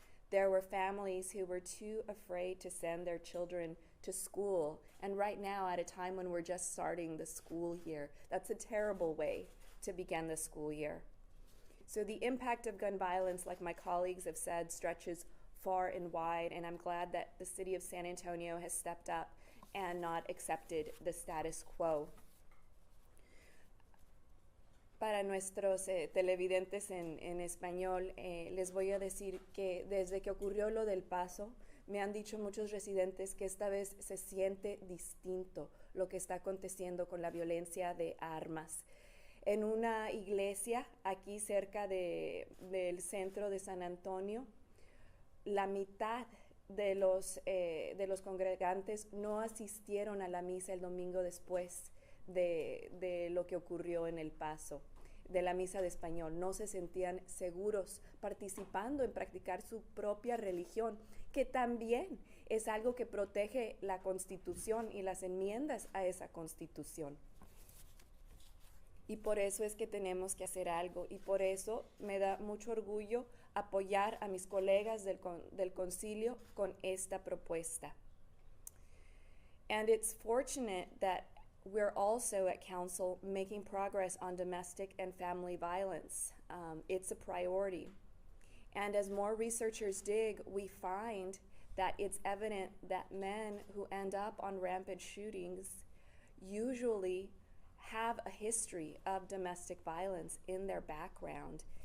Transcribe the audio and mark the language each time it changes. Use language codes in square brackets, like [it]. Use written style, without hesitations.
[en] There were families who were too afraid to send their children to school, and right now, at a time when we're just starting the school year, that's a terrible way to begin the school year. So the impact of gun violence, like my colleagues have said, stretches far and wide, and I'm glad that the city of San Antonio has stepped up and not accepted the status quo. [es] Para nuestros televidentes en español, les voy a decir que desde que ocurrió lo del Paso, me han dicho muchos residentes que esta vez se siente distinto lo que está aconteciendo con la violencia de armas. En una iglesia aquí cerca del centro de San Antonio, la mitad de los congregantes no asistieron a la misa el domingo después de lo que ocurrió en El Paso, de la misa de español. No se sentían seguros participando en practicar su propia religión, que también es algo que protege la Constitución y las enmiendas a esa Constitución. Y por eso es que tenemos que hacer algo, y por eso me da mucho orgullo apoyar a mis colegas del concilio con esta propuesta. [en] And it's fortunate that we're also at Council making progress on domestic and family violence. It's a priority. And as more researchers dig, we find that it's evident that men who end up on rampant shootings usually have a history of domestic violence in their background.